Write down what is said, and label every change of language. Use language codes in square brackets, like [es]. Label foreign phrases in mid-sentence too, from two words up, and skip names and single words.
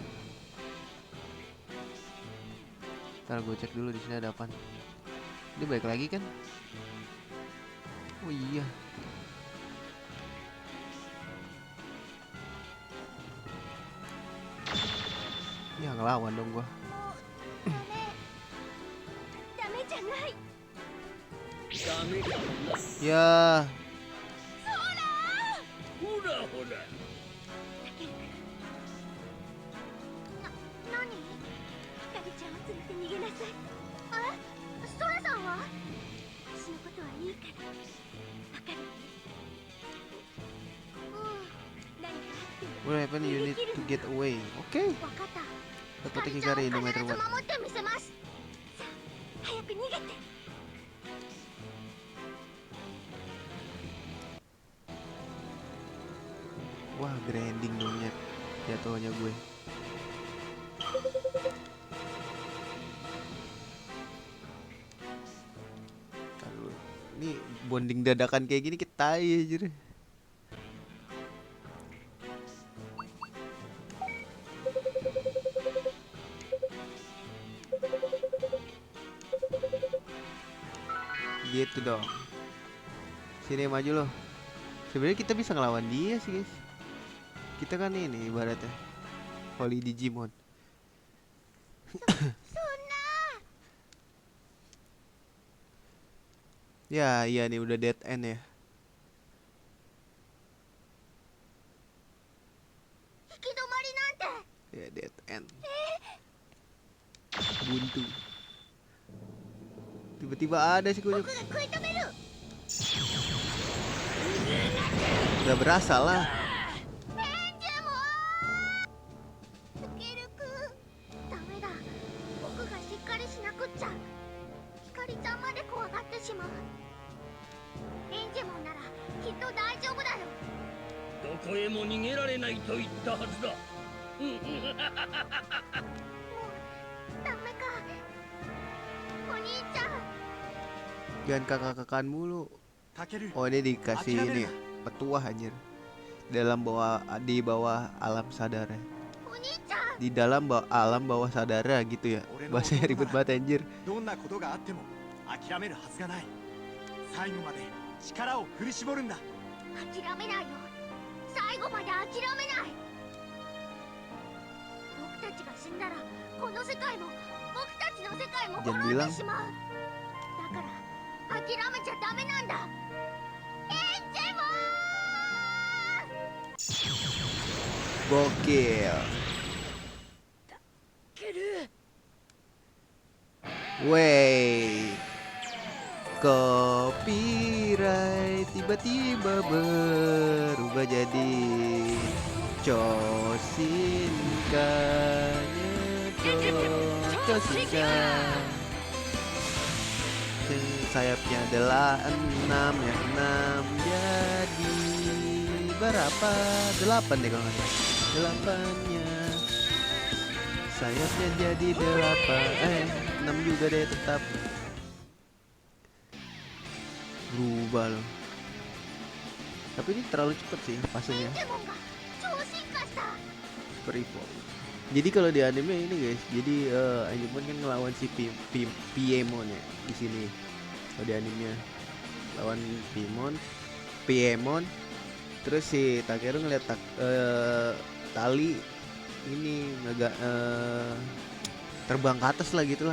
[id] Ntar gue cek dulu di sini ada apaan. Dia balik lagi kan? Oh iya. Ya ngelawan dong gua. [ja] ダメじゃない。ダメかな。 [id] Ya, [ja] ほらほら。何？タケちゃんを連れて逃げなさい。あ、ソラさんは？私のことはいいから。わかる？何かあっても [en] what happened? You need to get away. Oke. [ja] わかった。 [id] Tetap [ja] ひ Hikari かり [en] no [ja] ちゃんを [en] matter [ja] 必ず [en] what. [ja] 守ってみせます。さあ、早く逃げて。 [id] Wah, grinding dong ya. Jatuhnya gue. Kalau ini bonding dadakan kayak gini kita aja. Gitu dong. Sini maju loh. Sebenarnya kita bisa ngelawan dia sih guys. Kita kan ini ibaratnya Holy Digimon. [ja] そんな。 [id] Ya iya nih udah [en] dead end [id] ya. [ja] 行き止まりなんて。 [en] Ya dead end. [id] Buntu. Tiba-tiba ada sih kunyuk. [ja] 僕が食い止める。 [id] Udah berasa lah. [ja] エンジェモン。タケルくん。ダメだ。僕がしっかりしなくっちゃ。ひかりちゃんまで怖がってしまう。エンジェモンならきっと大丈夫だよ。どこへも逃げられないと言ったはずだ。もうダメか。お兄ちゃん。 [id] Jangan kakak-kakan mulu. [ja] タケル [id] Oh ini dikasih ini ya, petuah anjir. Di bawah alam sadar ya. [ja] お兄ちゃん。 [id] Di dalam alam bawah sadar gitu ya. Bahasanya ribet banget anjir. [ja] どんなことがあっても諦めるはずがない。最後まで力を振り絞るんだ。諦めないよ。最後まで諦めない。僕たちが死んだらこの世界も僕たちの世界も滅んでしまう。だから諦めちゃダメなんだ。エンジェモン。 [id] Gokil. [ja] ケル。 [id] Wey. Copyright tiba-tiba berubah jadi Chosinka. Sayapnya adalah 6 ya, 6 jadi berapa? 8 deh kalau nggak salah. 8-nya sayapnya jadi 8 6 juga deh tetap berubah loh. Tapi ini terlalu cepet sih fasenya. [ja] エンジェモンが超進化した。 [en] Super Evolve. [id] Jadi kalau di anime ini guys, jadi Anjemon kan ngelawan si Piemon ya di sini. Kalau di animenya lawan Piemon, terus si Takeru ngeliat tali ini terbang ke atas lah gitu lah.